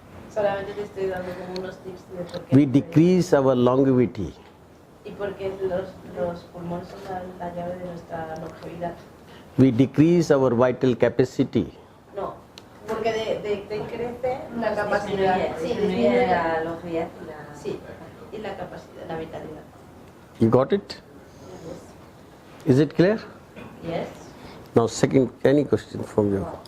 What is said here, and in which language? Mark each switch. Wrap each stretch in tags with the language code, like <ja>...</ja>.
<es>Solamente te estoy dando como unos tips de por qué.</es> <en>We decrease our longevity.</en> <es>Y porque los pulmones son la llave de nuestra longevidad.</es> <en>We decrease our vital capacity.</en> <es>No, porque decrece la capacidad. Sí, disminuye la longevidad y la... Sí, y la capacidad, la vitalidad.</es> <en>You got it? Is it clear? Yes. Now second, any question from you?</en>